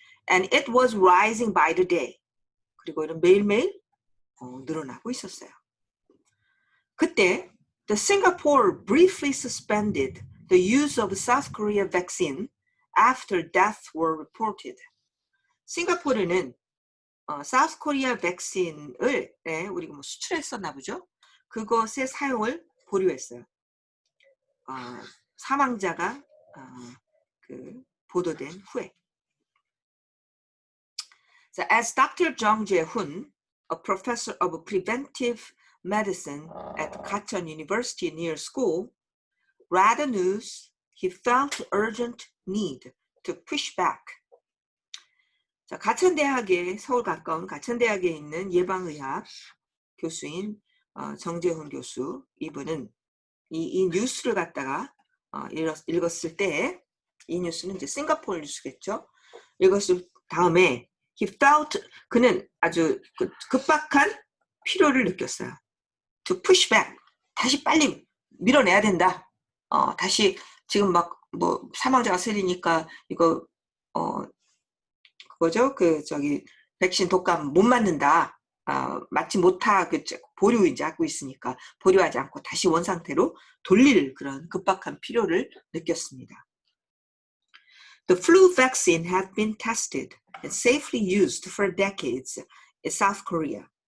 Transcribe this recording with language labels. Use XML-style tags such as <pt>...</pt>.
<en>And it was rising by the day.</en> <ko>그리고 이런 매일매일 늘어나고 있었어요. 그때</ko> <en>the Singapore briefly suspended the use of South Korea vaccine after deaths were reported.</en> <ko>싱가포르는 사우스 코리아 백신을 우리가 수출했었나 보죠. 그것의 사용을 보류했어요. 사망자가 보도된 후에.</ko> <en>So as Dr. Jung Jae-hoon, a professor of preventive medicine at Gachon University near school, read the news, he felt urgent need to push back.</en> <ko>자, 가천대학에, 서울 가까운 가천대학에 있는 예방의학 교수인 정재훈 교수, 이분은 이 뉴스를 갖다가 읽었을 때, 이 뉴스는 이제 싱가포르 뉴스겠죠. 읽었을 다음에 그는 아주 급박한 필요를 느꼈어요.</ko> <en>To push back,</en> <ko>다시 빨리 밀어내야 된다. 다시 지금 막 사망자가 세리니까 이거 그거죠. 백신 독감 못 맞는다. 맞지 못하고 보류 이제 하고 있으니까 보류하지 않고 다시 원상태로 돌릴 그런 급박한 필요를 느꼈습니다.</ko> <en>The flu vaccine had been tested and safely used for decades in South Korea.</en>